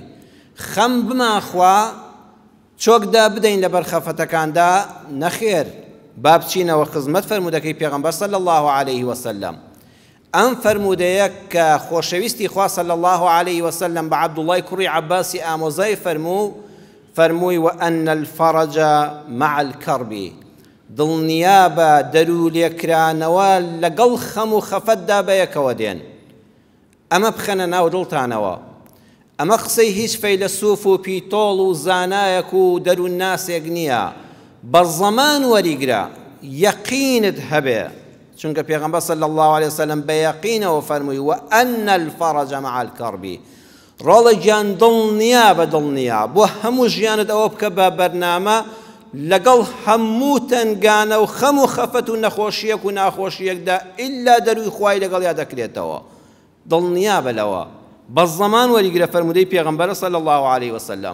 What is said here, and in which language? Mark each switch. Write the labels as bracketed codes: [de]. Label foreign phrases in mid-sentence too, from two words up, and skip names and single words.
[ckb] خەم بماخوا چۆکدا بدەین لەبەر خەفەتەکاندا نەخێر. با بچینەوە خزمەت فەرموودەکەی پێغەمبەر [ar] صلی الله عليه وسلم. [ckb] ئەم فەرموودەیە کە خۆشەویستی خوا [ar] صلی الله عليه وسلم [ckb] بە عەبدوڵڵای کوڕی عەباسی ئامۆزای فەرمووی [ar] وأن الفرج مع الكرب، [ckb] دڵنیابە دەرو لێکرانەوە لەگەڵ خەم و خەفەتدا بەیەکەوە دێن. ئەمە بخەنە ناو دڵتانەوە. ئەمە قسەی هیچ فەیلسوف و پیتۆڵ و زانایەک و دەروون ناسێک نییە. بەڕزەمان وەریگرە، یەقینت هەبێ، چونکە پێغەمبەر [ar] صلی الله عليه وسلم [ckb] بە یەقینەوە فەرمووی [ar] وأن الفرج مع الكرب، [ckb] ڕۆڵە گیان دڵنیابە بۆ هەموو ژیانت ئەوە بکە بە بەرنامە لەگەڵ هەموو تەنگانە و خەم و خەفەت و نەخۆشیەک و ناخۆشیەکدا ئیلا دەروی خوای لەگەڵیا دەکرێتەوە. دڵنیابە لەوە. بە زەمان وەریگرە فەرموودەی پێغەمبەر [ar] صلی الله عليه وسلم.